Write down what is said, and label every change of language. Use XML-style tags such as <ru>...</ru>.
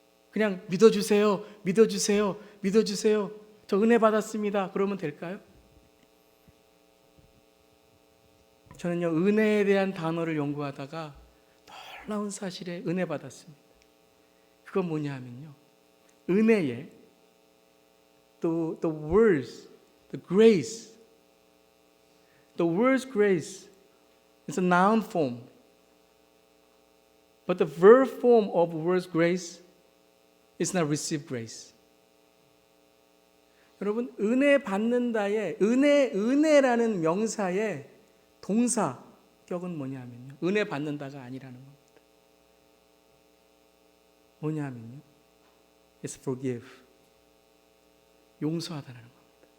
<ko>그냥 믿어주세요, 믿어주세요, 믿어주세요. 저 은혜 받았습니다. 그러면 될까요? 저는요, 은혜에 대한 단어를 연구하다가 놀라운 사실에 은혜 받았습니다. 그건 뭐냐 하면요, 은혜에</ko> <en>the words, the grace, the word grace is a noun form, but the verb form of word grace is not receive grace.</en> <ko>여러분, 은혜 받는다의 은혜라는 명사의 동사격은 뭐냐면요, 은혜 받는다가 아니라는 겁니다. 뭐냐면요,</ko> <en>it's forgive,</en> <ko>용서하다라는 겁니다.</ko>